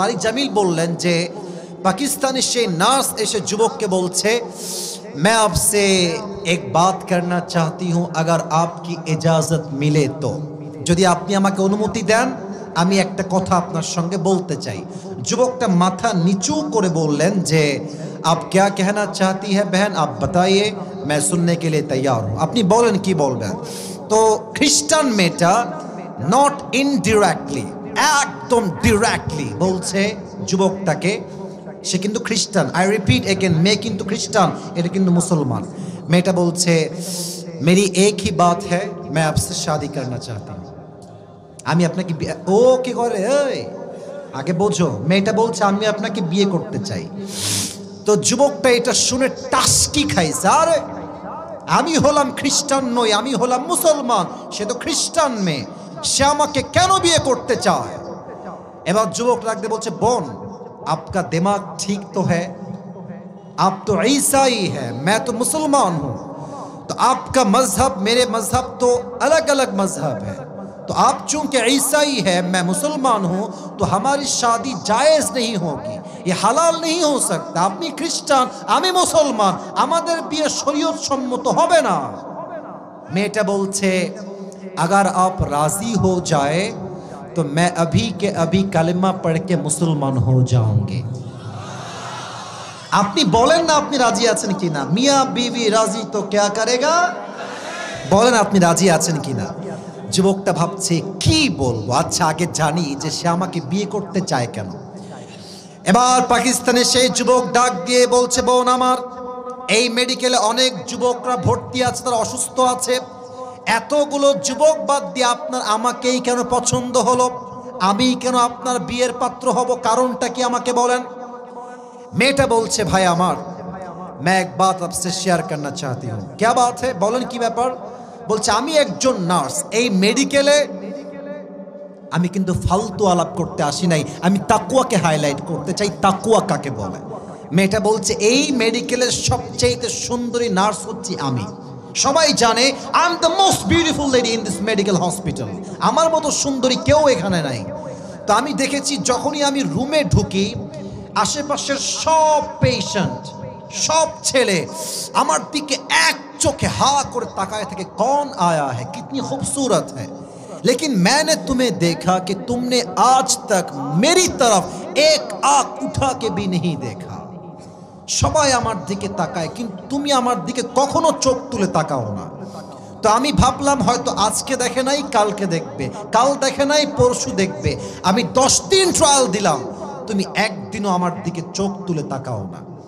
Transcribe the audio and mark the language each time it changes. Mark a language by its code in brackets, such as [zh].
[bn] তারিক জামিল বললেন যে পাকিস্তানি সেই নার্স এসে যুবককে বলছে, [hi] मैं आपसे एक बात करना चाहती हूँ, अगर आपकी इजाजत मिले तो, [bn] যদি আপনি আমাকে অনুমতি দেন আমি একটা কথা আপনার সঙ্গে বলতে চাই। যুবকটা মাথা নিচু করে বললেন যে [hi] आप क्या कहना चाहती है बहन, आप बताइए, मैं सुनने के लिए तैयार हूँ। [bn] আপনি বলেন কি বলবেন। তো খ্রিস্টান মেয়েটা নট ইনডিরেক্টলি, একদম ডিরেক্টলি বলছে যুবকটাকে, সে কিন্তু খ্রিস্টান। আই রিপিট এগেন, মেয়ে কিন্তু খ্রিস্টান, এটা কিন্তু মুসলমান। মেয়েটা বলছে, [hi] मेरी एक ही बात है मैं आपसे शादी करना चाहती हूँ। [bn] আমি আপনাকে ও কি করে এই আগে বোঝো, মেয়েটা বলছে আমি আপনাকে বিয়ে করতে চাই। তো যুবকটা এটা শুনে টাস্কি খাইছে, আরে আমি হলাম খ্রিস্টান নই, আমি হলাম মুসলমান, সে তো খ্রিস্টান মেয়ে, সে আমাকে কেন বিয়ে করতে চায়। এবার যুবক রাখতে বলছে বোন [hi] आपका दिमाग ठीक तो है, आप तो ईसाई है, मैं तो मुसलमान हूं, तो आपका मजहब मेरे मजहब तो अलग अलग मजहब है, तो आप चूंकि ईसाई है मैं मुसलमान हूं तो हमारी शादी जायज नहीं होगी, ये हलाल नहीं हो सकता। [bn] আপনি খ্রিস্টান আমি মুসলমান, আমাদের বিয়ে শরীয়ত সম্মত হবে না। মেয়েটা বলছে [hi] अगर आप राजी हो जाए तो मैं अभी के अभी कलमा पढ़ के मुसलमान हो जाऊंगी। [bn] আপনি বলেন না আপনি রাজি আছেন কিনা, মিয়া বিবি রাজি তো [hi] क्या करेगा, [bn] বলেন আপনি রাজি আছেন কিনা। যুবকটা ভাবছে কি বলবো, আচ্ছা আগে জানি যে সে আমাকে বিয়ে করতে চায় কেন। এবার পাকিস্তানে সেই যুবক ডাক দিয়ে বলছে বোন আমার, এই মেডিকেলে অনেক যুবকরা ভর্তি আছে, তারা অসুস্থ আছে, এতগুলো যুবক বাদ দিয়ে আপনার আমাকেই কেন পছন্দ হলো, আমি কেন আপনার বিয়ের পাত্র হব, কারণটা কি আমাকে বলেন। মেয়েটা বলছে ভাই আমার, [hi] मैं एक बात आपसे शेयर करना चाहती हूँ। क्या बात है, [bn] বলেন কি ব্যাপার। বলছে আমি একজন নার্স, এই মেডিকেলে আমি কিন্তু ফালতু আলাপ করতে আসি নাই, আমি তাকওয়াকে হাইলাইট করতে চাই, তাকওয়া কাকে বলে। মেয়েটা বলছে এই মেডিকেলের সবচেয়ে সুন্দরী নার্স হচ্ছি আমি, সবাই জানে [en] I am the most beautiful lady in this medical hospital, [bn] আমার মতো সুন্দরী কেউ এখানে নাই। তো আমি দেখেছি যখনই আমি রুমে ঢুকি আশেপাশের সব পেশেন্ট, সব ছেলে আমার দিকে এক চোখে হা করে তাকায় থাকে, [hi] कौन आया है, कितनी खूबसूरत है, लेकिन मैंने तुम्हें देखा कि तुमने आज तक मेरी तरफ एक आंख उठा के भी नहीं देखा। [bn] সবাই আমার দিকে তাকায় কিন্তু তুমি আমার দিকে কখনো চোখ তুলে তাকাও না। তো আমি ভাবলাম হয়তো আজকে দেখে নাই কালকে দেখবে, কাল দেখে নাই পরশু দেখবে, আমি 10 দিন ট্রায়াল দিলাম, তুমি একদিনও আমার দিকে চোখ তুলে তাকাও না।